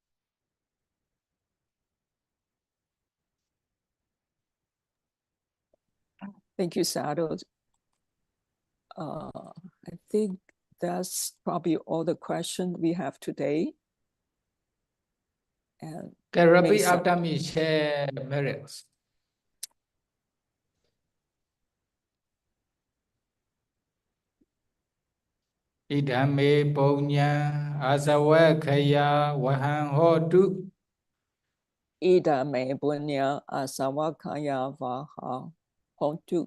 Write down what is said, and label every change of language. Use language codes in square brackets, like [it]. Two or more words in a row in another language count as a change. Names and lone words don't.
[en] Thank you, Sadhu. I think that's probably all the questions we have today. And can repeat after me, share merits. [pi] Idame punya asawakaya wahan hotu. Idame punya asawakaya vaha hontu.